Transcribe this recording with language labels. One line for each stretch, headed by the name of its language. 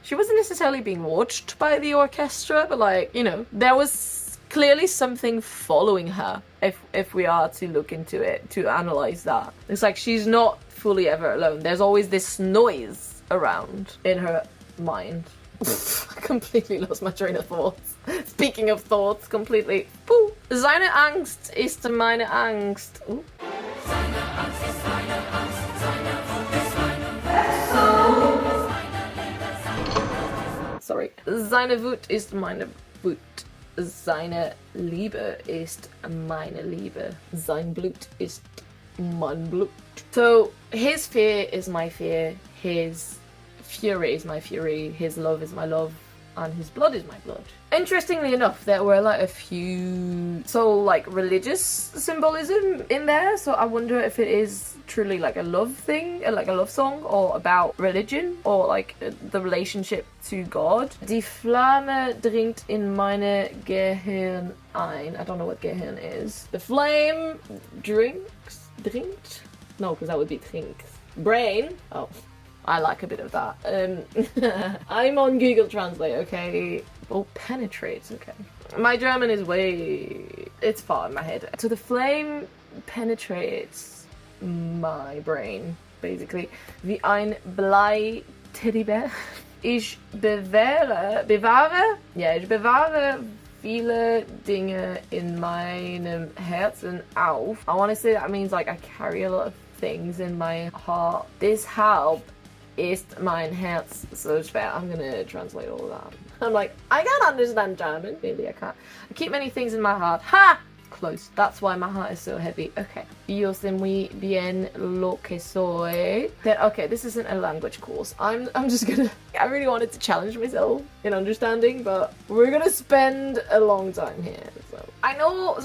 English: She wasn't necessarily being watched by the orchestra, but like, you know, there was clearly something following her, if we are to look into it, to analyze that. It's like she's not fully ever alone. There's always this noise around in her mind. I completely lost my train of thoughts. Speaking of thoughts, completely. Pooh.
German: Seine Angst ist meine Angst. Ooh. Sorry. Seine Wut ist meine Wut. Seine Liebe ist meine Liebe. Sein Blut ist mein Blut.
English: So, his fear is my fear. His fury is my fury, his love is my love, and his blood is my blood. Interestingly enough, there were like a few like religious symbolism in there, so I wonder if it is truly like a love thing, like a love song, or about religion, or like the relationship to God.
German: Die Flamme dringt in meine Gehirn ein.
English: I don't know what Gehirn is. The flame drinkt? No, because that would be trinkt. Brain. Oh. I like a bit of that. I'm on Google Translate, okay? Oh, penetrates, okay. My German is it's far in my head. So the flame penetrates my brain, basically.
German: Wie ein Blei-Teddybär. Ich bewahre viele Dinge in meinem Herzen auf.
English: I want to say that means like I carry a lot of things in my heart.
German: Deshalb ist mein Herz so schwer.
English: I'm gonna translate all of that. I'm like, I can't understand German. Really, I can't. I keep many things in my heart. Ha! Close. That's why my heart is so heavy. Okay.
Spanish: Yo sé muy bien lo que soy.
English: Then, okay, this isn't a language course. I'm just gonna... I really wanted to challenge myself in understanding, but we're gonna spend a long time here. So I know...